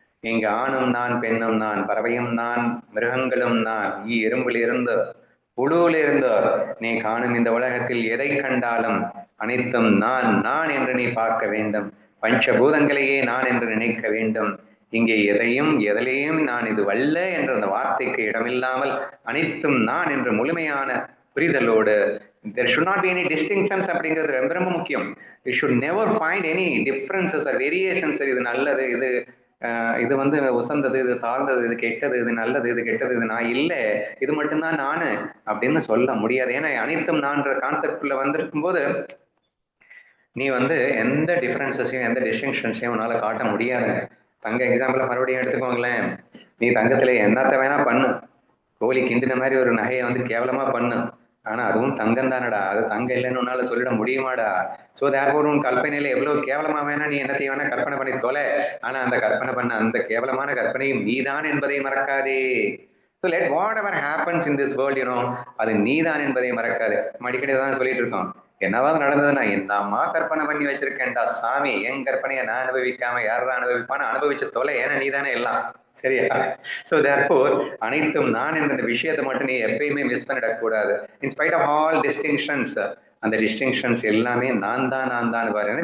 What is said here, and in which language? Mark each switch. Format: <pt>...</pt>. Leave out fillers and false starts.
<ta>இங்கு ஆணும் நான், பெண்ணும் நான், பறவையும் நான், மிருகங்களும் நான், எறும்பிலிருந்து புழுவிலிருந்து நீ காணும் இந்த உலகத்தில் எதை கண்டாலும் அனைத்தும் நான் நான் என்று நீ பார்க்க வேண்டும். பஞ்சபூதங்களையே நான் என்று நினைக்க வேண்டும். இங்கே எதையும் எதிலேயும் நான் இது வல்ல என்ற அந்த வார்த்தைக்கு இடமில்லாமல் அனைத்தும் நான் என்ற முழுமையான புரிதலோடு</ta> <en>there should not be any distinctions</en> <ta>அப்படிங்கிறது ரொம்ப ரொம்ப முக்கியம்.</ta> <en>you should never find any differences or variations.</en> <ta>இது நல்லது, இது வந்து உசந்தது, இது தாழ்ந்தது, இது கெட்டது, இது நல்லது, இது கெட்டது, இது நான் இல்லை, இது மட்டும்தான் நானு அப்படின்னு சொல்ல முடியாது. ஏன்னா அனைத்தும் நான்ற கான்செப்ட்ல வந்திருக்கும் போது நீ வந்து எந்த டிஃபரன்சஸையும் எந்த டிஸ்டிங்ஷன்ஸையும் உன்னால காட்ட முடியாது. தங்க எக்ஸாம்பிள மறுபடியும் எடுத்துக்கோங்களேன். நீ தங்கத்துல என்னத்த வேணா பண்ணு, கோழி கிண்டின மாதிரி ஒரு நகையை வந்து கேவலமா பண்ணு, ஆனா அதுவும் தங்கம் தானடா, அது தங்கம் இல்லைன்னு உன்னால சொல்லிட முடியுமாடா? சோ தேர்ஃபோர் உன் கற்பனையில எவ்வளவு கேவலமா வேணா நீ என்ன செய்ய வேணா கற்பனை பண்ணி தொலை, ஆனா அந்த கற்பனை பண்ண அந்த கேவலமான கற்பனையும் நீதான் என்பதை மறக்காதே.</ta> <en>So let whatever happens in this world,</en> <ta>அது நீதான் என்பதை மறக்காது. அடிக்கடி தான் சொல்லிட்டு இருக்கோம், என்னவாது நடந்ததுன்னா என்னம்மா கற்பனை பண்ணி வச்சிருக்கேன்டா சாமி, என் கற்பனையை நான் அனுபவிக்காம யாரா அனுபவிப்பான்னு அனுபவிச்சு தொலை, ஏன்னா நீதானே எல்லாம். சரியா? சோ தேர்ஃபோர் அனைத்தும் நான் என்ற விஷயத்தை மட்டும் நீ எப்பயுமே மிஸ் பண்ணிடக்கூடாது.</ta> <en>in spite of all distinctions,</en> <ta>அந்த டிஸ்டிங்ஷன்ஸ் எல்லாமே நான் தான் பாரு.</ta>